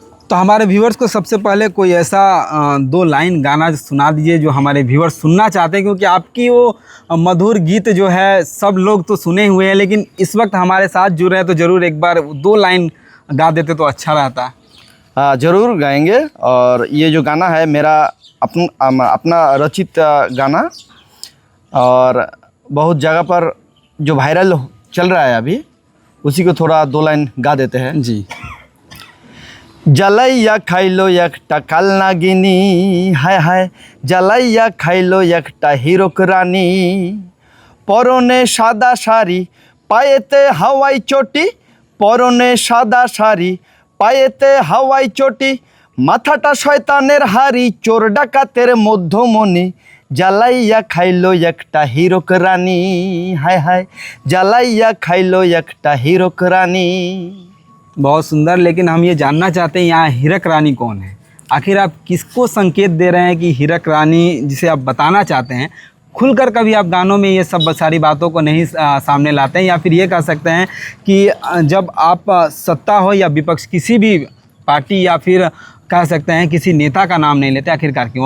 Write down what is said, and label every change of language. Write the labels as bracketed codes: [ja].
[hi] तो हमारे व्यूवर्स को सबसे पहले कोई ऐसा 2 लाइन गाना सुना दीजिए जो हमारे व्यूवर्स सुनना चाहते हैं, क्योंकि आपकी वो मधुर गीत जो है सब लोग तो सुने हुए हैं, लेकिन इस वक्त हमारे साथ जुड़ रहे हैं तो ज़रूर एक बार 2 लाइन गा देते तो अच्छा रहता। हाँ, ज़रूर गाएंगे। और ये जो गाना है मेरा अपना रचित गाना, और बहुत जगह पर जो वायरल चल रहा है अभी, उसी को थोड़ा 2 लाइन गा देते हैं जी। [bn] জ্বালাইয়া খাইলো একটা কাল নাগিনী, হায় হায় জ্বালাইয়া খাইলো একটা হিরক রানী, পরনে সাদা শাড়ি পায়েতে হাওয়াই চটি, পরনে সাদা শাড়ি পায়েতে হাওয়াই চটি, মাথাটা শয়তানের হাড়ি, চোর ডাকাতের মধ্যমণি, জ্বালাইয়া খাইলো একটা হিরক রানী, হায় হায় জ্বালাইয়া খাইলো একটা হিরক রানী। [hi] बहुत सुंदर, लेकिन हम ये जानना चाहते हैं यहाँ हीरक रानी कौन है? आखिर आप किसको संकेत दे रहे हैं कि हीरक रानी जिसे आप बताना चाहते हैं, खुलकर कभी आप गानों में ये सब सारी बातों को नहीं सामने लाते हैं, या फिर ये कह सकते हैं कि जब आप सत्ता हो या विपक्ष किसी भी पार्टी या फिर कह सकते हैं किसी नेता का नाम नहीं लेते, आखिरकार क्यों?